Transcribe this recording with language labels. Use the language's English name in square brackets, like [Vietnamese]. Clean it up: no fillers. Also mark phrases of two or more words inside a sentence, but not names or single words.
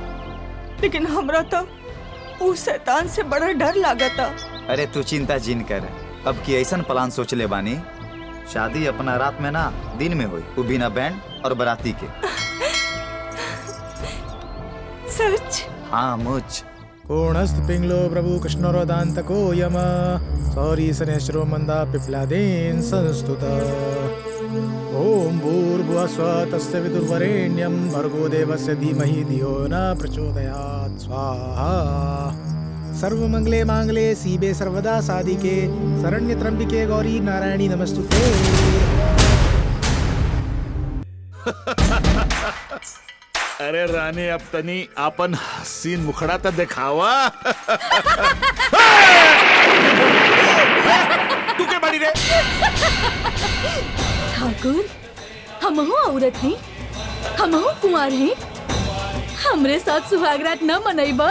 [Bhojpuri] लेकिन हमरा तो उस शैतान से बड़ा डर लागता। अरे तू चिंता जिन कर। अब की ऐसन प्लान सोच ले बानी, शादी अपना रात में ना दिन में हुई, वो बिना बैंड और बराती के। सच? हाँ मुझ [Sanskrit] पूर्णस्थ पिंगलो प्रभु कृष्णरोदान्तको यम सौरी शनेश्वरो मंदा पिप्लादेन संस्तुत ओम भूर्भुवः स्वः तस्य विदुर्वरेण्यं भर्गो देवस्य धीमहि धियो न प्रचोदयात् स्वाहा। सर्वमंगले मांगले सीबे सर्वदा साधिके शरण्य त्र्यंबिके गौरी नारायणी नमस्तुते। [Bhojpuri] अरे रानी अब तनी आपन हसीन मुखड़ा तो दिखावा। तू क्या बड़ी रे? ठाकुर हम औरत हैं, हम कुंवार हैं, हमरे साथ सुहागरात न मनैबा।